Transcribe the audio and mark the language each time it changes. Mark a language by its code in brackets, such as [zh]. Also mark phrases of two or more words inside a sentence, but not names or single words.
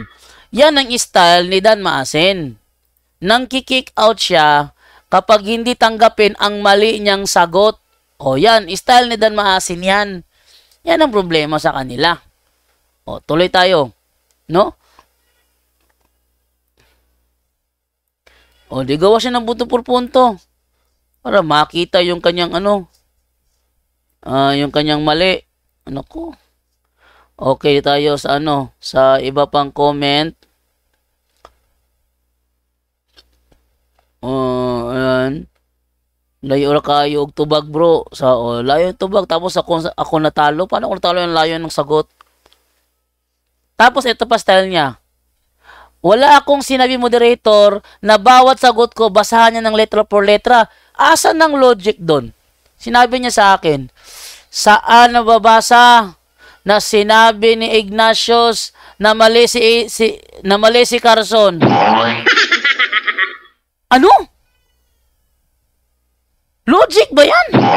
[tl] Yan ang style ni Dan Maasin. Nang [en] kick out [tl] siya kapag hindi tanggapin ang mali niyang sagot. O yan, style ni Dan Maasin yan. Yan ang problema sa kanila. O, tuloy tayo. No? O, di gawa siya ng [es] punto por punto. [tl] Para makita yung kanyang yung kanyang mali. Ano ko? Okay tayo sa sa iba pang comment. Ayan. [ceb] Layo ra kayo og tubag, [tl] bro. Layo yung tubag tapos ako natalo. Paano ako natalo yung layo ng sagot? Tapos ito pa style niya. Wala akong sinabi, moderator, na bawat sagot ko basahan niya ng [es] letra por letra. [tl] Asan ng logic doon? Sinabi niya sa akin, saan nababasa na sinabi ni Ignatius na mali si Carson? Ano? Logic ba yan?